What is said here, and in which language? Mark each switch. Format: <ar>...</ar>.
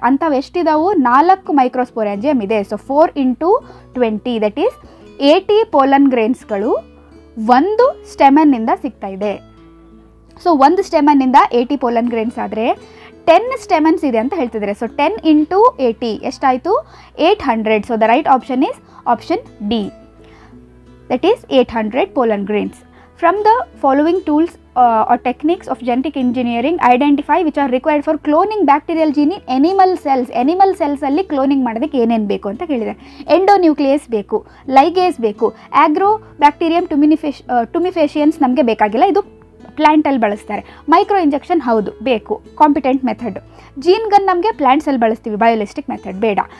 <kn>ಅಂಥವು ಎಷ್ಟಿದಾವು, 4 ಮೈಕ್ರೋಸ್ಪೊರೆಂಜಿಯಮ್ ಇದೆ. So 4 × 20 that is 80 pollen ಗ್ರೇನ್ಸ್ಗಳು ಒಂದು ಸ್ಟೆಮನ್ನಿಂದ ಸಿಗ್ತಾ ಇದೆ. ಸೊ ಒಂದು ಸ್ಟೆಮನ್ನಿಂದ 80 ಪೋಲನ್ ಗ್ರೇನ್ಸ್ ಆದರೆ 10 ಸ್ಟೆಮನ್ಸ್ ಇದೆ ಅಂತ ಹೇಳ್ತಿದ್ದಾರೆ. ಸೊ 10 × 80 ಎಷ್ಟಾಯಿತು, 800.</kn> <en>So the right option is option D, that is 800 pollen grains. From the following tools or techniques of genetic engineering identify which are required for cloning bacterial gene in animal cells.</en> <kn>animal cells ಅಲ್ಲಿ cloning ಮಾಡೋದಕ್ಕೆ ಏನೇನು ಬೇಕು ಅಂತ ಕೇಳಿದ್ದಾರೆ. ಎಂಡೋನ್ಯೂಕ್ಲಿಯಸ್ ಬೇಕು, ಲೈಗೇಸ್ ಬೇಕು, agro bacterium ಟುಮಿಫೇಷಿಯನ್ಸ್ ನಮಗೆ ಬೇಕಾಗಿಲ್ಲ, ಇದು ಪ್ಲ್ಯಾಂಟಲ್ಲಿ ಬಳಸ್ತಾರೆ. ಮೈಕ್ರೋ ಇಂಜೆಕ್ಷನ್ ಹೌದು ಬೇಕು, ಕಾಂಪಿಟೆಂಟ್ ಮೆಥಡ್. ಜೀನ್ ಗನ್ ನಮಗೆ ಪ್ಲ್ಯಾಂಟ್ಸಲ್ಲಿ ಬಳಸ್ತೀವಿ, ಬಯೋಲಿಸ್ಟಿಕ್ ಮೆಥಡ್ ಬೇಡ.</kn>